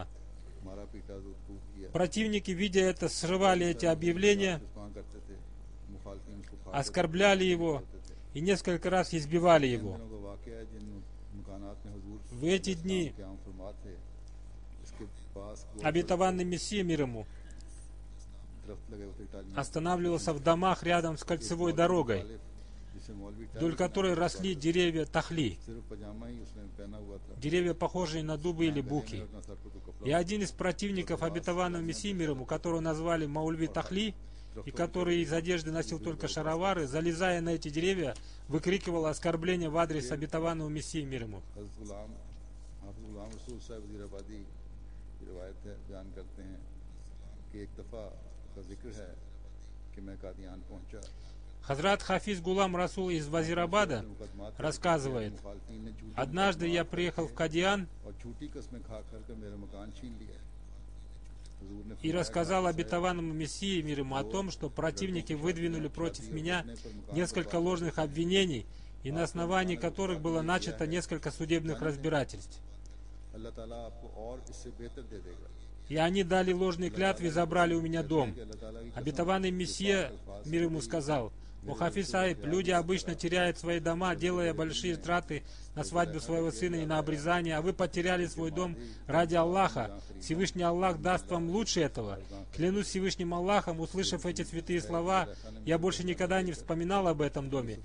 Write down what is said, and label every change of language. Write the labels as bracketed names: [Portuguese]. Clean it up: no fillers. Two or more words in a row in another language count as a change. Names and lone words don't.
[Russian] Противники, видя это, срывали эти объявления, оскорбляли его и несколько раз избивали его. В эти дни обетованный Мессия, мир ему, останавливался в домах рядом с кольцевой дорогой. [Urdu] جسے مولوی [Russian] вдоль которой росли деревья тахли, [Urdu] صرف پاجامہ ہی اس نے پہنا ہوا تھا, [Russian] деревья, похожие на дубы или [Urdu] گلے میں [Russian] буки. [Urdu] اور نہ سر پر کوئی کپڑا, [Russian] И один из противников обетованного Мессии мир ему, которого назвали Маульви Тахли, и который из одежды носил только шаровары, залезая на эти деревья, выкрикивал оскорбления в адрес обетованного Мессии мир ему. [Urdu] حضرت غلام حافظ غلام رسول صاحب وزیرآبادی کی روایت ہے، بیان کرتے ہیں کہ ایک دفعہ کا ذکر ہے کہ میں قادیان پہنچا, [Russian] Хазрат Хафиз Гулам Расул из Вазирабада рассказывает: [Urdu] مخالفین نے جھوٹے [Russian] однажды я приехал в Кадиан [Urdu] اور جھوٹی قسمیں کھا کر میرا مکان چھین لیا. حضور نے [Russian] и [Urdu] فرمایا, [Russian] рассказал обетованному Мессии мир ему о том, что противники выдвинули против меня несколько ложных обвинений, и на основании которых было начато несколько судебных разбирательств. [Urdu] اللہ تعالیٰ آپ کو اور اس سے بہتر دے دے گا. [Russian] И они дали ложные клятвы и забрали у меня дом. Обетованный Мессия мир ему сказал: «О Хафиз Саиб, люди обычно теряют свои дома, делая большие траты на свадьбу своего сына и на обрезание, а вы потеряли свой дом ради Аллаха. Всевышний Аллах даст вам лучше этого. Клянусь Всевышним Аллахом, услышав эти святые слова, я больше никогда не вспоминал об этом доме.